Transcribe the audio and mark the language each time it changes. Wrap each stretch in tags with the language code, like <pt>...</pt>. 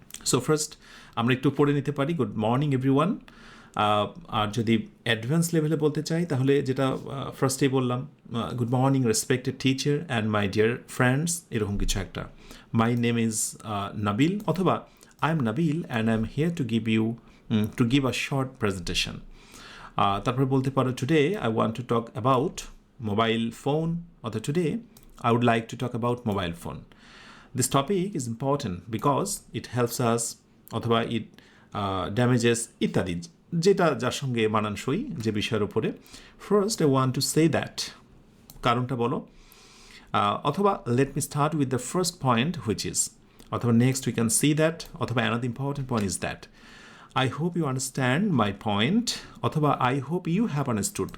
<bn>So first আমরা একটু পড়ে নিতে পারি।</bn> <en>Good morning everyone.</en> <bn>আর যদি অ্যাডভান্স লেভেলে বলতে চাই তাহলে যেটা ফার্স্টেই বললাম,</bn> <en>good morning respected teacher and my dear friends,</en> <bn>এরকম কিছু একটা।</bn> <en>My name is Nabil, অথবা I am Nabil and I am here to give a short presentation.</en> <bn>তারপরে বলতে পারো</bn> <en>Today I want to talk about mobile phone, অথবা today I would like to talk about mobile phone. This topic is important because it helps us, অথবা it damages ইত্যাদি,</en> <bn>যেটা যার সঙ্গে মানানসই যে বিষয়ের উপরে।</bn> <en>first I want to say that,</en> <bn>কারণটা বলো।</bn> <en>অথবা let me start with the first point which is, অথবা next we can see that, অথবা another important point is that. I hope you understand my point, অথবা I hope you have understood.</en>